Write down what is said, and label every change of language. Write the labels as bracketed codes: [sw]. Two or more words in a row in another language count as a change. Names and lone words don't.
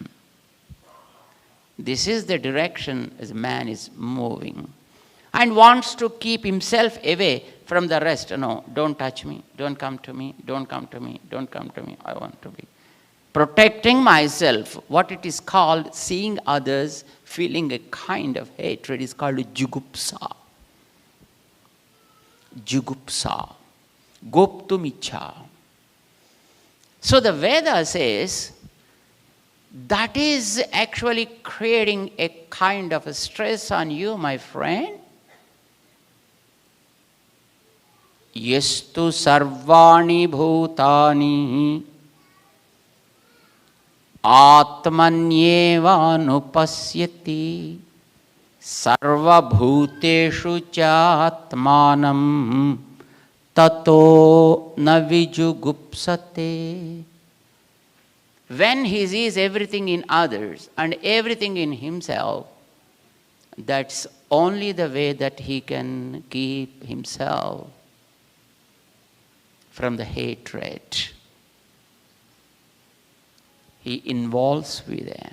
[en] This is the direction as man is moving. And wants to keep himself away from the rest. No, don't touch me, don't come to me, don't come to me, don't come to me. I want to be protecting myself. What it is called, seeing others, feeling a kind of hatred, is called jugupsa. [sa] जुगुप्सा। गोप्तुमिच्छा. [en] So the Veda says, that is actually creating a kind of a stress on you, my friend. [sa] यस्तु सर्वाणि भूतानि आत्मन्येव अनुपश्यति सर्व भूतेषु च आत्मानम् ततो न विजुगुप्सते. [en] When he sees everything in others and everything in himself, that's only the way that he can keep himself from the hatred. He involves with them.